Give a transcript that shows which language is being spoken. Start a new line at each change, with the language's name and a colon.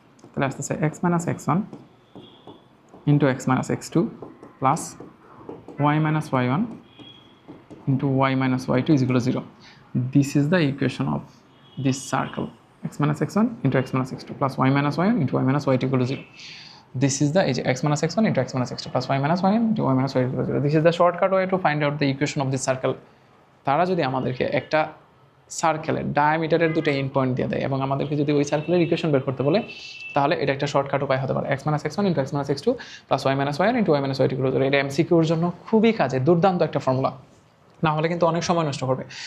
Bangla: তাহলে আসতেছে
English: x - x1 into x - x2 plus y - y1 into y - y2 is equal to 0। This is the equation of this circle, x - x1 into x - x2 plus y - y1 into y - y2 equal to 0। This is the x minus x1 into x minus x2 plus y minus y into y minus y equal to 0. This is the shortcut way to find out the equation of this circle.
Bangla: তারা যদি আমাদেরকে একটা সার্কেলের ডায়ামিটারের দুটো end point দিয়ে দেয় এবং আমাদেরকে যদি ওই সার্কেলের ইকুয়েশন বের করতে বলে, তাহলে এটা একটা শর্টকাট উপায় হতে পারে
English: x minus x1 into x minus x2 plus y minus y into y minus y equal to 0.
Bangla: এটা এমসিকিউর জন্য খুবই কাজে, দুর্দান্ত একটা ফর্মুলা, না হলে কিন্তু অনেক সময় নষ্ট করবে।